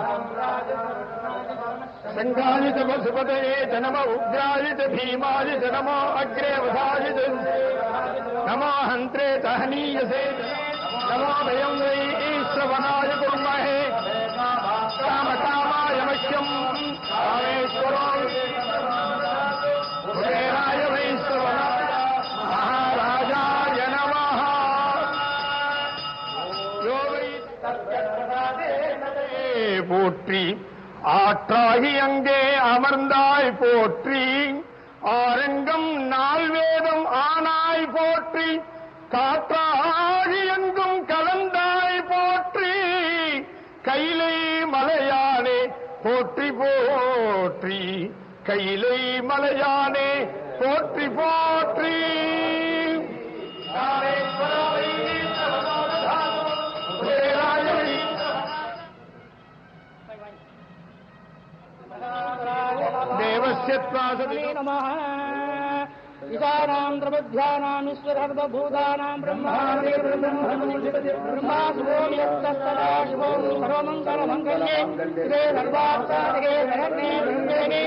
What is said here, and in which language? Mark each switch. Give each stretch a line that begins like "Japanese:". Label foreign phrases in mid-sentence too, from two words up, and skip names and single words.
Sanskrit: शङ्खाय च वसुपतये च नमः उग्राय च भीमाय च नमो अग्रे वधाय च नमो हन्त्रे च हनीयसे नमो भयं वै श्रवणाय कुर्महे कामकामाय मह्यम् कामेश्वरो कुबेराय वै श्रवणाय महाराजाय नमः यो वै
Tamil: போற்றி ஆற்றாகி அங்கே அமர்ந்தாய் போற்றி ஆரங்கம் நால்வேதம் ஆனாய் போற்றி காற்றாகி எங்கும் கலந்தாய் போற்றி கைலை மலையானே போற்றி போற்றி கைலை மலையானே போற்றி போற்றி
Sanskrit: देवस्य त्वासति नमः ईशानां प्रबुद्ध्यानां ईश्वरसर्वभूतानां ब्रह्माण्डे ब्रह्मा शिवोऽयस्तदा शिवो सर्वमङ्गलमङ्गल्ये शिवे सर्वार्थसाधके शरण्ये त्र्यम्बके